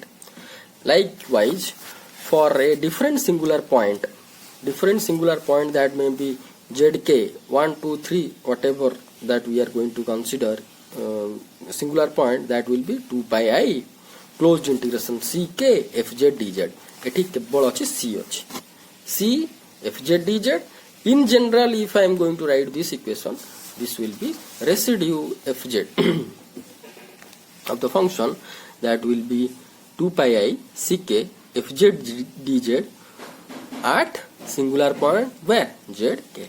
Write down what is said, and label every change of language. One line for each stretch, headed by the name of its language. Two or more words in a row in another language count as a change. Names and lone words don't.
English: Likewise, for a different singular point that may be zk 1 2 3 whatever that we are going to consider singular point, that will be 2 pi I closed integration ck fz dz.
Odia: ଏଠି କେବଳ ଅଛି c ଅଛି c fz dz.
English: In general, if I am going to write this equation, this will be residue fz of the function, that will be 2 pi I ck fz dz at singular point where zk.